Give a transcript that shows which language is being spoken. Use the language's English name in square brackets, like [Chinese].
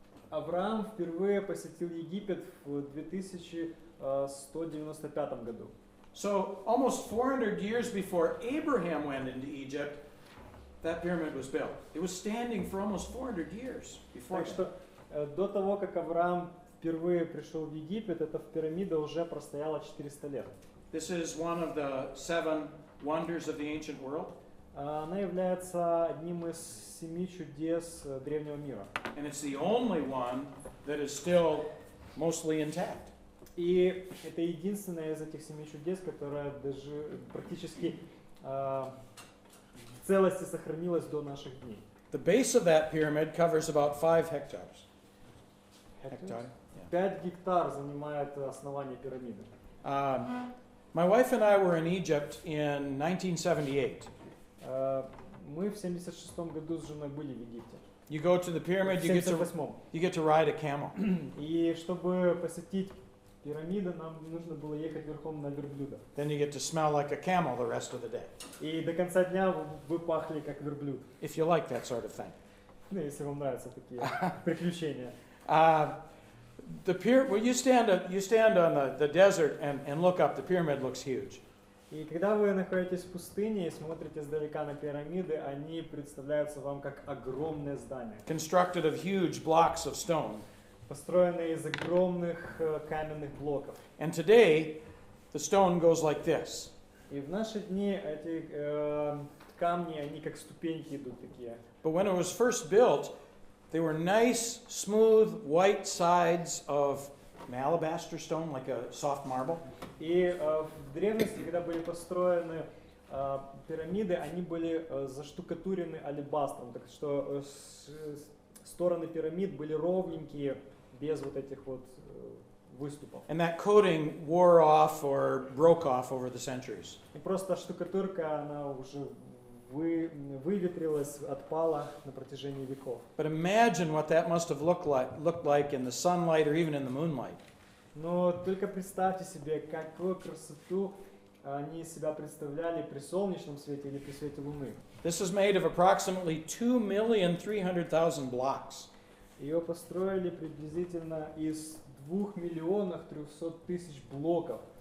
[Russian] Авраам впервые посетил Египет в 2195 году. [English] So almost 400 years before Abraham went into Egypt, that pyramid was built. It was standing for almost 400 years before. [Russian] Так что до того, как Авраам впервые пришел в Египет, эта пирамида уже простояла 400 лет. [English] This is one of the 7 wonders of the ancient world. [Russian] Она является одним из 7 чудес древнего мира. [English] And it's the only one that is still mostly intact. [Russian] И это единственное из этих 7 чудес, которое даже практически в целости сохранилось до наших дней. [English] The base of that pyramid covers about 5 hectares. [Russian] 5 гектар занимает основание пирамиды. [English] My wife and I were in Egypt in 1978. [Russian] Мы в 76 году с женой были в Египте. [English] You go to the pyramid, [Russian] В [English] you get [Russian] 78-м. [English] to ride a camel. [Russian] И чтобы посетить пирамиду, нам нужно было ехать верхом на верблюда. [English] Then you get to smell like a camel the rest of the day, [Russian] И до конца дня вы пахли как верблюд. [English] if you like that sort of thing. [Russian] Ну, если вам нравятся такие приключения. [English] When you stand on the desert and look up, the pyramid looks huge. [Russian] И когда вы находитесь в пустыне и смотрите издалека на пирамиды, они представляются вам как огромное здание, [English] Constructed of huge blocks of stone. [Russian] построенные из огромных каменных блоков. [English] And today, the stone goes like this. [Russian] И в наши дни эти камни, они как ступеньки идут такие. [English] But when it was first built, they were nice, smooth, white sides of alabaster stone, like a soft marble. [Russian] И в древности, когда были построены пирамиды, они были заштукатурены алебастром, так что стороны пирамид были ровненькие, без вот этих вот выступов. [English] And that coating wore off or broke off over the centuries. [Russian] И просто штукатурка, она уже выветрилась, отпала на протяжении веков. [English] But imagine what that must have looked like in the sunlight or even in the moonlight. [Russian] Но только представьте себе, какую красоту они из себя представляли при солнечном свете или при свете луны. [English] This is made of approximately 2,300,000 blocks. [Russian] Ее построили приблизительно из 2 миллионов 300 тысяч блоков.